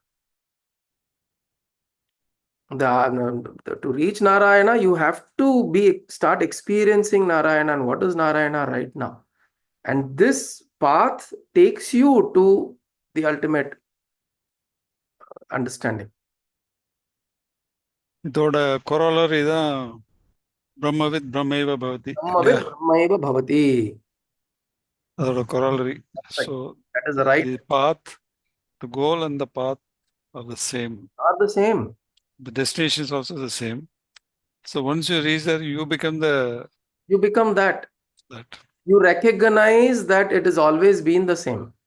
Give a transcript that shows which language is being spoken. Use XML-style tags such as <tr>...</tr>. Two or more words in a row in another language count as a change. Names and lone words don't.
<en>To reach Narayana, you have to start experiencing Narayana and what is Narayana right now. And this path takes you to the ultimate understanding.</en> <ta>இதோட கொரோலரி தான்</ta> <sa>ब्रह्मवित् ब्रह्मैव भवति. ब्रह्मविद् ब्रह्मैव भवति.</sa> <ta>அதோட கொரோலரி.</ta> <en>Right. So That is the right. the path, the goal and the path are the same. Are the same. The destination is also the same. So once you reach there, you become You become that. You recognize that it has always been the same.</en>